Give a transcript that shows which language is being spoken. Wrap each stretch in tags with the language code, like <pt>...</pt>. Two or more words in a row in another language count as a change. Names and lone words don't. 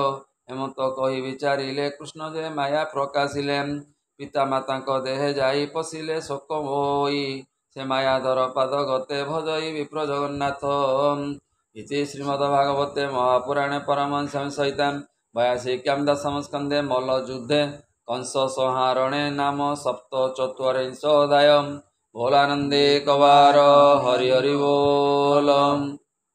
<or>ଏମନ୍ତ କହି ବିଚାରିଲେ କୃଷ୍ଣ ଯେ ମାୟା ପ୍ରକାଶିଲେ। ପିତା ମାତାଙ୍କ ଦେହେ ଯାଇ ପଶିଲେ ଶୋକ ହୋଇ। ସେ ମାୟାଧର ପାଦ ଗତେ ଭଜଇ ବିପ୍ର ଜଗନ୍ନାଥ।</or> <sa>ଇତି ଶ୍ରୀମଦ୍ଭାଗବତେ ମହାପୁରାଣେ ପରମହଂସ ସହିତାଂ 82 ଦଶମ ସ୍କନ୍ଧେ ମଲ୍ଲଯୁଦ୍ଧେ कंस संहारणे नाम सप्तचत्वारिंशोऽध्यायः। भोलानन्दे कवार हरि हरि बोल।</sa>